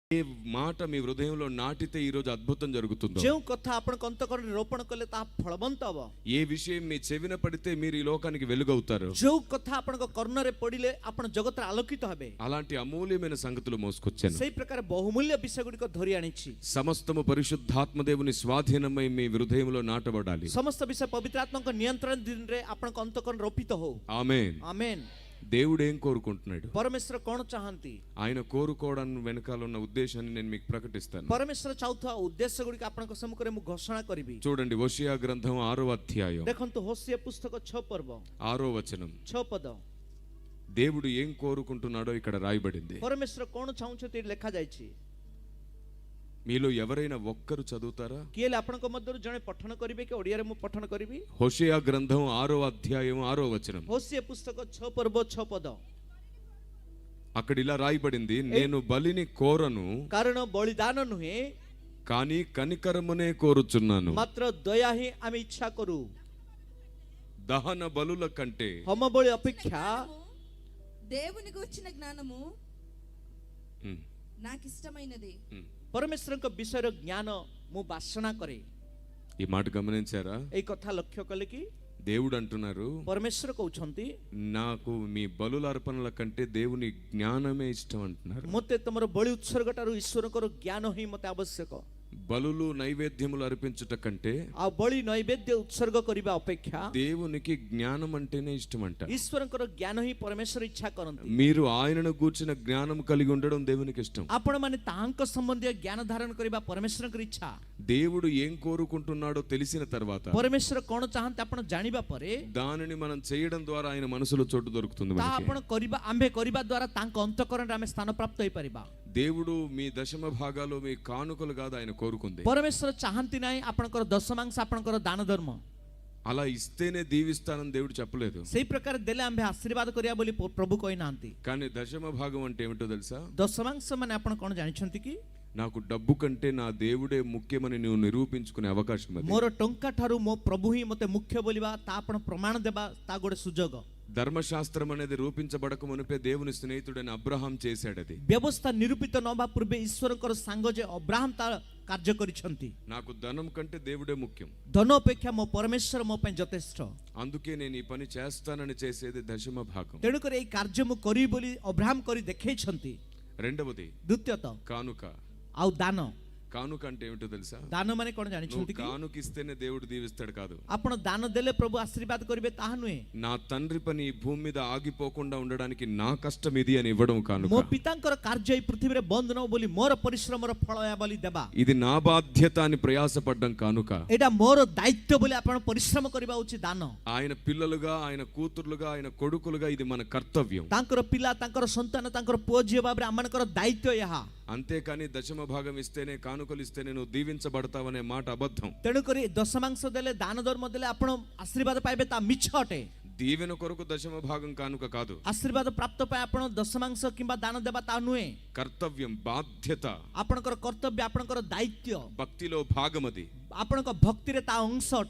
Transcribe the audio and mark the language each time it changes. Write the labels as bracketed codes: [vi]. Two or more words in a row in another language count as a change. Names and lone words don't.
[te] ఏ మాట మీ హృదయంలో నాటితే ఈ రోజు అద్భుతం జరుగుతుందో, [or] ଯେଉଁ କଥା ଆପଣଙ୍କ ଅନ୍ତଃକରଣରେ ରୋପଣ କଲେ ତାହା ଫଳବନ୍ତ ହେବ, [te] ఏ విషయం మీ చెవిన పడితే మీరు ఈ లోకానికి వెలుగవుతారు, [or] ଯେଉଁ କଥା ଆପଣଙ୍କ କର୍ଣ୍ଣରେ ପଡ଼ିଲେ ଆପଣ ଜଗତରେ ଆଲୋକିତ ହେବେ, [te] అలాంటి అమూల్యమైన సంగతులు మోసుకొచ్చాను. [or] ସେହି ପ୍ରକାର ବହୁମୂଲ୍ୟ ବିଷୟ ଗୁଡ଼ିକ ଧରି ଆଣିଛି. [te] సమస్తము పరిశుద్ధాత్మ దేవుని స్వాధీనమై మీ హృదయంలో నాటబడాలి. [or] ସମସ୍ତ ବିଷୟ ପବିତ୍ର ଆତ୍ମାଙ୍କ ନିୟନ୍ତ୍ରଣ ଦିନରେ ଆପଣଙ୍କ ଅନ୍ତଃକରଣ ରୋପିତ ହଉ. [te] ఆమేన్. [or] ఆమେନ୍. [te] దేవుడు ఏం కోరుకుంటున్నాడు? [or] ପରମେଶ୍ୱର କ'ଣ ଚାହାନ୍ତି? [te] ఆయన కోరుకోవడానికి వెనకాల ఉన్న ఉద్దేశాన్ని నేను మీకు ప్రకటిస్తాను. [or] ପରମେଶ୍ୱର ଚାହୁଥିବା ଉଦ୍ଦେଶ୍ୟ ଗୁଡ଼ିକ ଆପଣଙ୍କ ସମ୍ମୁଖରେ ମୁଁ ଘୋଷଣା କରିବି. [te] చూడండి, హోషేయ గ్రంథం 6వ అధ్యాయం [or] ଦେଖନ୍ତୁ ହୋସିଆ ପୁସ୍ତକ 6 ପର୍ବ [te] 6వ వచనం. [or] 6 ପଦ. [te] దేవుడు ఏం కోరుకుంటున్నాడో ఇక్కడ రాయబడింది. [or] ପରମେଶ୍ୱର କ'ଣ ଚାହୁଁଛନ୍ତି ଲେଖାଯାଇଛି. [te] మీలో ఎవరైనా ఒక్కరు చదువుతారా? [or] କିଏ ହେଲେ ଆପଣଙ୍କ ମଧ୍ୟରୁ ଜଣେ ପଠନ କରିବେ କି? ଓଡ଼ିଆରେ ମୁଁ ପଠନ କରିବି. [te] హోషేయ గ్రంథం 6వ అధ్యాయం 6వ వచనం. [or] ହୋସିଆ పుస్తକ 6 ପର୍ବ 6 ପଦ. [te] అక్కడ ఇలా రాయబడింది, నేను బలిని కోరను [or] କାରଣ ବଳିଦାନ ନୁହେଁ [te] కానీ కనికరమునే కోరుచున్నాను. [or] ମାତ୍ର ଦୟା ହିଁ ଆମେ ଇଚ୍ଛା କରୁ. [te] దహన బలుల కంటే [or] ହୋମ ବଳି ଅପେକ୍ଷା [te] దేవుని గురించిన జ్ఞానము నాకు ఇష్టమైనది. [or] ପରମେଶ୍ୱରଙ୍କ ବିଷୟର ଜ୍ଞାନ ମୁଁ ବାସନା କରେ. [te] ఈ మాట గమనించారా? [or] ଏଇ କଥା ଲକ୍ଷ୍ୟ କଲେ କି? [te] దేవుడు అంటున్నారు, [or] ପରମେଶ୍ୱର କହୁଛନ୍ତି [te] నాకు మీ బలుల అర్పణల కంటే దేవుని జ్ఞానమే ఇష్టం అంటున్నారు. [or] ମୋତେ ତମର ବଳି ଉତ୍ସର୍ଗ ଠାରୁ ଈଶ୍ୱରଙ୍କର ଜ୍ଞାନ ହିଁ ମୋତେ ଆବଶ୍ୟକ. [te] బలులు నైవేద్యములు అర్పించుట కంటే [or] ଆଉ ବଳି ନୈବେଦ୍ୟ ଉତ୍ସର୍ଗ କରିବା ଅପେକ୍ଷା [te] దేవునికి జ్ఞానం అంటేనే ఇష్టం అంట. [or] ଈଶ୍ୱରଙ୍କର ଜ୍ଞାନ ହିଁ ପରମେଶ୍ୱର ఇଚ୍ଛା କରନ୍ତି. [te] మీరు ఆయనను గూర్చిన జ్ఞానం కలిగి ఉండడం దేవునికి ఇష్టం. [or] ଆପଣମାନେ ତାହାଙ୍କ ସମ୍ବନ୍ଧୀୟ ଜ୍ଞାନ ଧାରଣ କରିବା ପରମେଶ୍ୱରଙ୍କର ଇଚ୍ଛା. [te] దేవుడు ఏం కోరుకుంటున్నాడో తెలిసిన తర్వాత [or] ପରମେଶ୍ୱର କ'ଣ ଚାହାନ୍ତି ଆପଣ ଜାଣିବା ପରେ [te] దానిని మనం చేయడం ద్వారా ఆయన మనసులో చోటు దొరుకుతుంది [or] ତାହା [te] మనకి. [or] ଆପଣ କରିବା ଆମ୍ଭେ କରିବା ଦ୍ୱାରା ତାଙ୍କ ଅନ୍ତଃକରଣରେ ଆମେ ସ୍ଥାନ ପ୍ରାପ୍ତ ହେଇପାରିବା. [te] దేవుడు మీ దశమ భాగాలు మీ కానుకలు కాదు ఆయన కోరుకుంది. [or] ପରମେଶ୍ୱର ଚାହାନ୍ତି ନାହିଁ ଆପଣଙ୍କର ଦଶମାଂଶ ଆପଣଙ୍କର ଦାନ ଧର୍ମ. [te] అలా ఇస్తేనే దీవిస్తానని దేవుడు చెప్పలేదు. [or] ସେଇ ପ୍ରକାର ଦେଲେ ଆମ୍ଭେ ଆଶୀର୍ବାଦ କରିବା ବୋଲି ପ୍ରଭୁ କହିନାହାନ୍ତି. [te] కానీ దశమ భాగం అంటే ఏమిటో తెలుసా? [or] ଦଶମାଂଶ ମାନେ ଆପଣ କ'ଣ ଜାଣିଛନ୍ତି କି? [te] నాకు డబ్బు కంటే నా దేవుడే ముఖ్యమని నువ్వు నిరూపించుకునే అవకాశం అది. [or] ମୋର ଟଙ୍କା ଠାରୁ ମୋ ପ୍ରଭୁ ହିଁ ମୋତେ ମୁଖ୍ୟ ବୋଲିବା ତା ଆପଣ ପ୍ରମାଣ ଦେବା ତା ଗୋଟେ ସୁଯୋଗ. [te] ధర్మశాస్త్రం అనేది రూపించబడక మునిపే దేవుని స్నేహితుడైన అబ్రహాం చేశాడు అది. [or] ବ୍ୟବସ୍ଥା ନିରୂପିତ ନ ହେବା ପୂର୍ବେ ଈଶ୍ୱରଙ୍କର ସାଙ୍ଗ ଯେ ଅବ୍ରାହମ ତା କାର୍ଯ୍ୟ କରିଛନ୍ତି. [te] నాకు ధనం కంటే దేవుడే ముఖ్యం, [or] ଧନ ଅପେକ୍ଷା ମୋ ପରମେଶ୍ୱର ମୋ ପାଇଁ ଯଥେଷ୍ଟ. [te] అందుకే నేను ఈ పని చేస్తానని చేసేది దశమ భాగం. [or] ତେଣୁକରି ଏଇ କାର୍ଯ୍ୟ ମୁଁ କରିବି ବୋଲି ଅବ୍ରାହମ କରି ଦେଖେଇଛନ୍ତି. [te] రెండవది [or] ଦ୍ୱିତୀୟତଃ [te] కానుక. [or] ଆଉ ଦାନ. [te] కానుక అంటే ఏమిటో తెలుసా? [or] ଦାନ ମାନେ କ'ଣ ଜାଣିଛନ୍ତି କି? [te] కానుక ఇస్తేనే దేవుడు దీవిస్తాడు కాదు. [or] ଆପଣ ଦାନ ଦେଲେ ପ୍ରଭୁ ଆଶୀର୍ବାଦ କରିବେ ତାହା ନୁହେଁ. [te] నా తండ్రి పని ఈ భూమి మీద ఆగిపోకుండా ఉండడానికి నా కష్టం ఇది అని ఇవ్వడం కానుక. [or] ମୋ ପିତାଙ୍କର କାର୍ଯ୍ୟ ଏଇ ପୃଥିବୀରେ ବନ୍ଦ ନ ହବ ବୋଲି ମୋର ପରିଶ୍ରମର ଫଳ ଏହା ବୋଲି ଦେବା. [te] ఇది నా బాధ్యత అని ప్రయాసపడ్డం కానుక. [or] ଏଇଟା ମୋର ଦାୟିତ୍ୱ ବୋଲି ଆପଣ ପରିଶ୍ରମ କରିବା ହେଉଛି ଦାନ. [te] ఆయన పిల్లలుగా, ఆయన కూతుర్లుగా, ఆయన కొడుకులుగా ఇది మన కర్తవ్యం. [or] ତାଙ୍କର ପିଲା, ତାଙ୍କର ସନ୍ତାନ, ତାଙ୍କର ପୁଅ ଝିଅ ଭାବରେ ଆମମାନଙ୍କର ଦାୟିତ୍ୱ ଏହା. [te] అంతేకాని దశమ భాగం ఇస్తేనే, కానుకలు ఇస్తేనే నువ్వు దీవించబడతావనే మాట అబద్ధం. [or] ତେଣୁକରି ଦଶମାଂଶ ଦେଲେ, ଦାନ ଧର୍ମ ଦେଲେ ଆପଣ ଆଶୀର୍ବାଦ ପାଇବେ ତା ମିଛ ଅଟେ. [te] దీవెన కొరకు దశమ భాగం కానుక కాదు. [or] ଆଶୀର୍ବାଦ ପ୍ରାପ୍ତ ପାଇଁ ଆପଣ ଦଶମାଂଶ କିମ୍ବା ଦାନ ଦେବା ତା ନୁହେଁ. [te] కర్తవ్యం, బాధ్యత, [or] ଆପଣଙ୍କର କର୍ତ୍ତବ୍ୟ, ଆପଣଙ୍କର ଦାୟିତ୍ୱ, [te] భక్తిలో భాగం అది. [or] ଆପଣଙ୍କ ଭକ୍ତିରେ ତା ଅଂଶ ଅଟେ.